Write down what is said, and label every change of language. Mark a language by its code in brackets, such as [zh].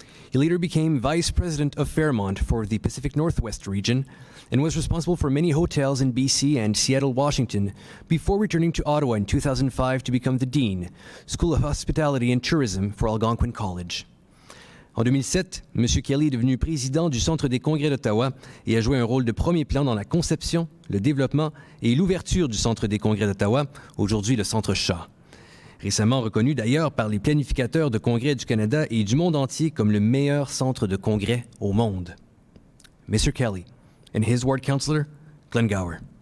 [en] He later became vice president of Fairmont for the Pacific Northwest region and was responsible for many hotels in BC and Seattle, Washington, before returning to Ottawa in 2005 to become the Dean, School of Hospitality and Tourism for Algonquin College. [fr] En 2007, M. Kelly est devenu président du Centre des congrès d'Ottawa et a joué un rôle de premier plan dans la conception, le développement et l'ouverture du Centre des congrès d'Ottawa, aujourd'hui le Centre Shaw. Récemment reconnu d'ailleurs par les planificateurs de congrès du Canada et du monde entier comme le meilleur centre de congrès au monde. [en] Mr. Kelly and his ward councillor, Glenn Gower.